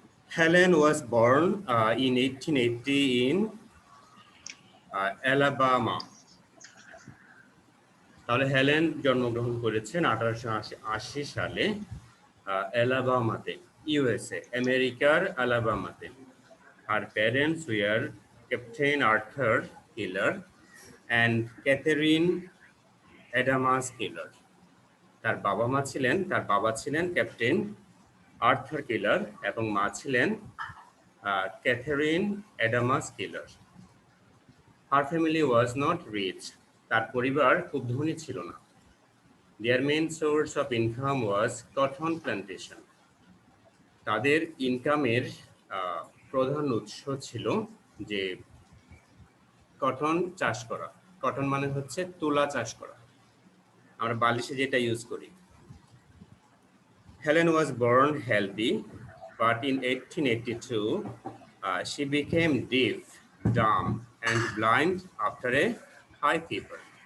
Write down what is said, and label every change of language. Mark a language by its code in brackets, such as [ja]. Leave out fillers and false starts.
[en] Helen was born in 1880 in Alabama. [bn] তাহলে Helen জন্মগ্রহণ করেছেন 1880 সালে অ্যালাবামাতে, ইউএসএ, আমেরিকার আলাবামাতে। [en] Her parents were Captain Arthur Keeler and Catherine Adamas Keeler. [bn] তার বাবা ছিলেন ক্যাপ্টেন আর্থার কিলার এবং মা ছিলেন Catherine Adamas killer. [en] Her family was not rich. [bn] তার পরিবার খুব ধনী ছিল না। [en] Their main source of income was cotton plantation. [bn] তাদের ইনকামের প্রধান উৎস ছিল যে কটন চাষ করা। কটন মানে হচ্ছে তুলা চাষ করা, আমরা বালিশে যেটা ইউজ করি। [en] Helen was born healthy, but in 1882 she became deaf, dumb, and blind after a high fever.